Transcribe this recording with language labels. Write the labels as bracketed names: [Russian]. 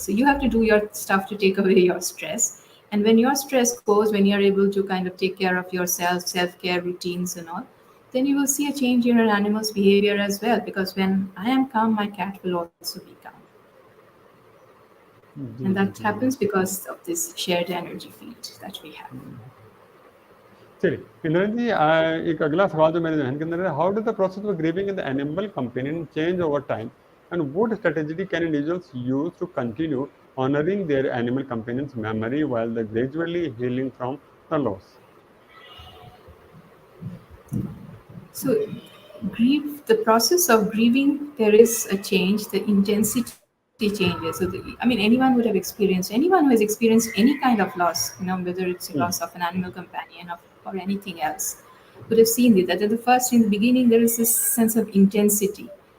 [English] So you have to do your stuff to take away your stress. And when your stress goes, when you're able to kind of take care of yourself, self-care routines and all, then you will see a change in your animal's behavior as well. Because when I am calm, my cat will also be calm. And that happens because of this shared energy field that we have. [Hindi] चलिए, इंद्राणी जी, एक अगला सवाल जो मेरे ध्यान के अंदर है, [English] How does the process of grieving in the animal companion change over time, and what strategy can individuals use to continue honoring their animal companion's memory while they're gradually healing from the loss? So, the process of grieving, there is a change, the intensity changes. So, anyone would have experienced, anyone who has experienced any kind of loss, whether it's a loss of an animal companion or anything else, would have seen that in the beginning, there is this sense of intensity.